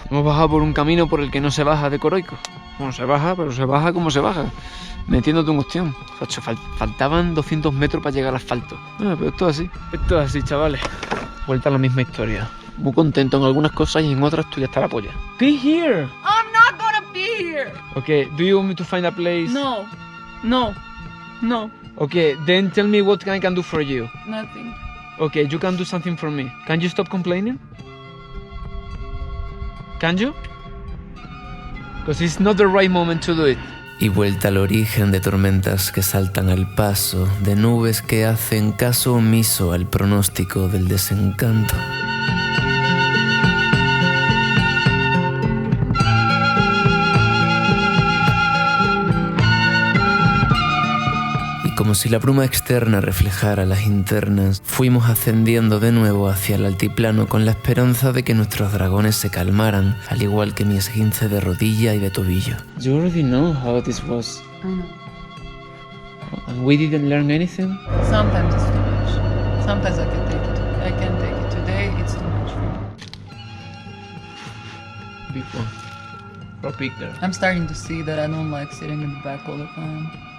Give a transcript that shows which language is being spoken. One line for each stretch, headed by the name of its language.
Spanish: Hemos bajado por un camino por el que no se baja de Coroico. Bueno, se baja, pero se baja como se baja. Metiéndote un cuestión. Faltaban 200 metros para llegar al asfalto. Pero esto es así. Esto es así, chavales. Vuelta a la misma historia. Muy contento en algunas cosas y en otras estoy hasta la polla.
English: Be here! I'm not gonna be here! Okay, do you want me to find a place? No. No. No. Okay, then tell me what I can do for you. Nothing. Okay, you can do something for me. Can you stop complaining? Can you? Because it's not the right moment to do it.
Spanish: Y vuelta al origen de tormentas que saltan al paso, de nubes que hacen caso omiso al pronóstico del desencanto. Como si la bruma externa reflejara las internas, fuimos ascendiendo de nuevo hacia el altiplano con la esperanza de que nuestros dragones se calmaran, al igual que mi esguince de rodilla y de tobillo.
English: You already know how this was. I know. And we didn't learn anything? Sometimes it's too much. Sometimes I can take it. I can take it. Today it's too much for me. Big one. Or bigger. I'm starting to see that I don't like sitting in the back all the time.